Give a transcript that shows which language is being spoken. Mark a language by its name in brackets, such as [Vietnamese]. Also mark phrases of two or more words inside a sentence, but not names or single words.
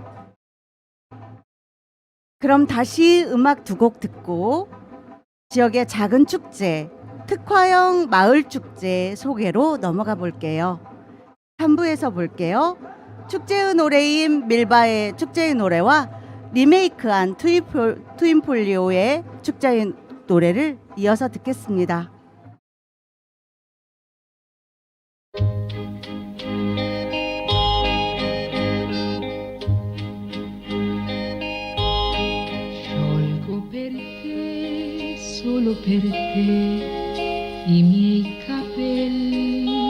[Korean] 그럼 다시 음악 두 곡 듣고 지역의 작은 축제, 특화형 마을 축제 소개로 넘어가 볼게요. 3부에서 볼게요. 축제의 노래인 밀바의 축제의 노래와 리메이크한 트윈폴리오의 축제의 노래를 이어서 듣겠습니다. [Italian] Sciolgo per te, solo per te, i miei capelli,